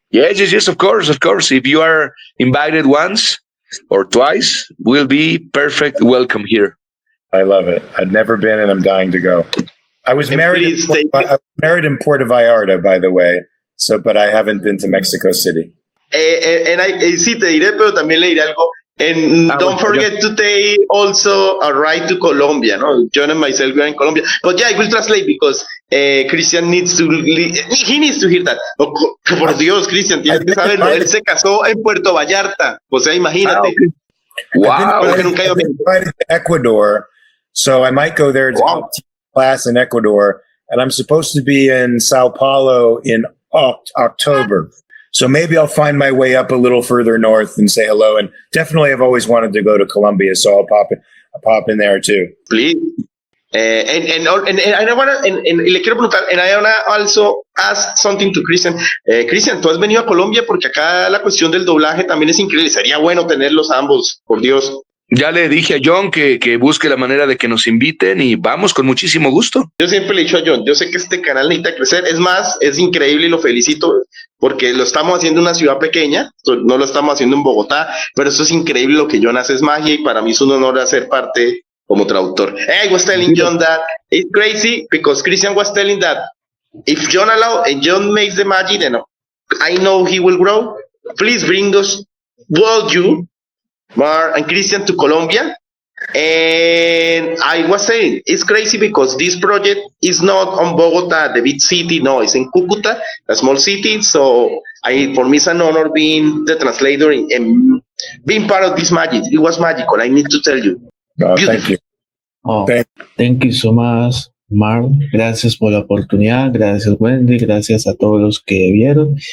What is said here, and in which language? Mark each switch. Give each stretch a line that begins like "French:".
English: Yes, of course. If you are invited once or twice, we'll be perfect welcome here. I love it. I've never been, and I'm dying to go. I was married in Puerto Vallarta, by the way. But I haven't been to Mexico City.
Spanish: Sí, te diré, pero también le diré algo.
English: And don't forget to take also a ride to Colombia, no? John and myself we are in Colombia. But yeah, I will translate because Christian needs to hear that.
Spanish: Por Dios, Christian, tienes que saberlo. Él se casó en Puerto Vallarta. O sea, imagínate. Wow.
English: I've been invited to Ecuador, so I might go there to teach class in Ecuador. And I'm supposed to be in Sao Paulo in October. So maybe I'll find my way up a little further north and say hello. And definitely, I've always wanted to go to Colombia, so I'll pop in there too. Please. And I want to,
Spanish: le quiero preguntar,
English: and I want to also ask something to Christian.
Spanish: Christian, tú has venido a Colombia porque acá la cuestión del doblaje también es increíble. Sería bueno tenerlos ambos, por Dios. Ya le dije a John que busque la manera de que nos inviten y vamos con muchísimo gusto. Yo siempre le he dicho a John, yo sé que este canal necesita crecer. Es más, es increíble y lo felicito porque lo estamos haciendo en una ciudad pequeña, no lo estamos haciendo en Bogotá, pero eso es increíble. Lo que John hace es magia y para mí es un honor hacer parte como traductor.
English: I was telling John that it's crazy because Christian was telling that if John allows and John makes the magic, then I know he will grow. Please bring us, both you, Mar and Christian, to Colombia And I was saying, it's crazy because this project is not on Bogota, the big city. No, it's in Cucuta, a small city. So for me, it's an honor being the translator and being part of this magic. It was magical. I need to tell you. Thank you. Oh, Thank- thank you so much, Mark.
Spanish: Gracias por la oportunidad. Gracias, Wendy. Gracias a todos los que vieron.